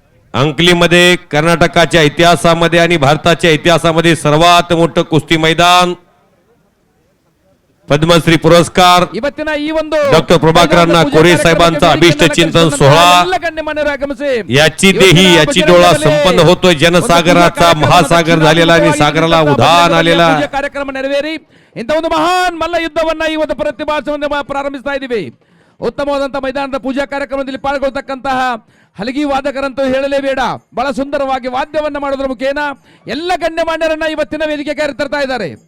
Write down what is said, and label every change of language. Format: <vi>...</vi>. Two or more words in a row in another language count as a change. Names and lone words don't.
<mr>अंकलीमध्ये कर्नाटकाच्या इतिहासामध्ये आणि भारताच्या इतिहासामध्ये सर्वात मोठं कुस्ती मैदान पद्मश्री पुरस्कार डॉक्टर प्रभाकरांना कोरे साहेबांचा अभिष्ट चिंतन सोहळा याची देही याची डोळा संपन्न होतोय. जनसागराचा महासागर झालेला आणि सागराला उधाण आलेला</mr> <kn>ಕಾರ್ಯಕ್ರಮ ನೆರವೇರಿ ಇಂಥ ಒಂದು ಮಹಾನ್ ಮಲ್ಲ ಯುದ್ಧವನ್ನ ಇವತ್ತು ಪ್ರತಿಭಾಸವನ್ನು ಪ್ರಾರಂಭಿಸ್ತಾ ಇದ್ದೀವಿ. ಉತ್ತಮವಾದಂತಹ ಮೈದಾನದ ಪೂಜಾ ಕಾರ್ಯಕ್ರಮದಲ್ಲಿ ಪಾಲ್ಗೊಳ್ತಕ್ಕಂತಹ ಹಲಗಿ ವಾದಕರಂತೂ ಹೇಳಲೇಬೇಡ. ಬಹಳ ಸುಂದರವಾಗಿ ವಾದ್ಯವನ್ನ ಮಾಡೋದ್ರ ಮುಖೇನ ಎಲ್ಲ ಗಣ್ಯಮಾನ್ಯರನ್ನ ಇವತ್ತಿನ ವೇದಿಕೆಗೆ ಕರೆತರ್ತಾ ಇದ್ದಾರೆ.</kn>